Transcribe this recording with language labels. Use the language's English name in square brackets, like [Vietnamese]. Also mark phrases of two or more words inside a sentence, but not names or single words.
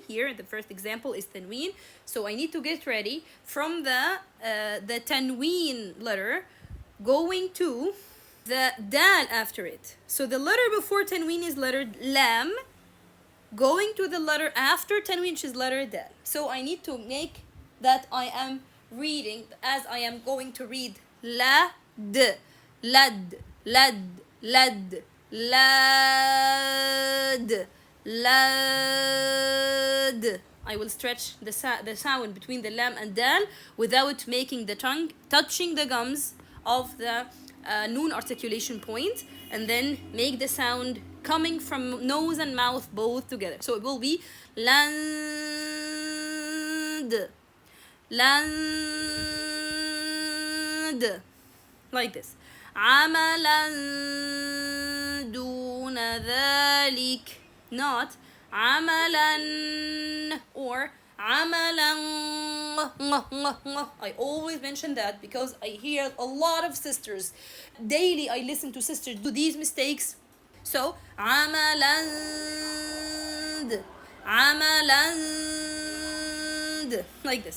[English] Here the first example is tanween, so I need to get ready from the tanween letter going to the dal after it. So the letter before tanween is letter lam, going to the letter after tanween, which is letter dal. So I need to make that I am reading as I am going to read la d, lad, lad, lad, lad, lad. I will stretch the sound between the lam and dal without making the tongue touching the gums of the noon articulation point, and then make the sound coming from nose and mouth both together. So it will be land, land, like this. [Arabic] عملا دون ذلك, not عملا or عملا. [English] I always mention that because I hear a lot of sisters daily. I listen to sisters do these mistakes. [Arabic] So عملا عملا, [English] like this.